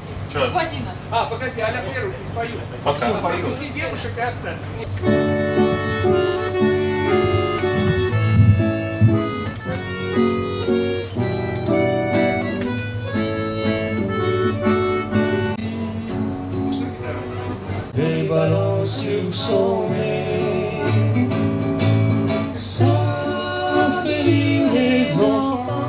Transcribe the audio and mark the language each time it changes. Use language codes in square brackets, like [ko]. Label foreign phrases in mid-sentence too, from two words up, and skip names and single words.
[ru] Что? В 11. А, погоди, а на первую пою. Пока. Пусти девушек и оставь. [fr] Des ballons sur son nez, ça fait rire les enfants.